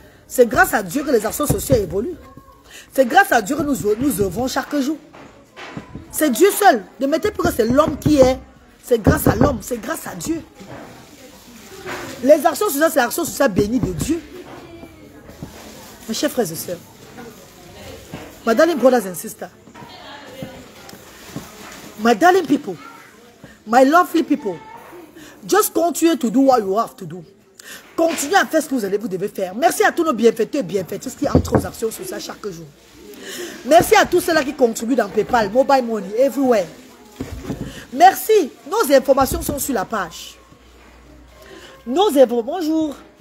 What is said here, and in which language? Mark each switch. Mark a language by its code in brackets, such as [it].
[fr] C'est grâce à Dieu que les actions sociales évoluent. C'est grâce à Dieu que nous œuvrons chaque jour. C'est Dieu seul. Ne mettez plus que c'est l'homme qui est. C'est grâce à l'homme. C'est grâce à Dieu. Les actions sociales, c'est l'action sociale bénie de Dieu. Mes chers frères et sœurs. [en] My darling brothers and sisters. My darling people. My lovely people. Just continue to do what you have to do. [fr] Continuez à faire ce que vous devez faire. Merci à tous nos bienfaiteurs et bienfaiteuses qui entrent aux actions sociales chaque jour. Merci à tous ceux-là qui contribuent dans PayPal, Mobile Money, everywhere. Merci. Nos informations sont sur la page. Bonjour.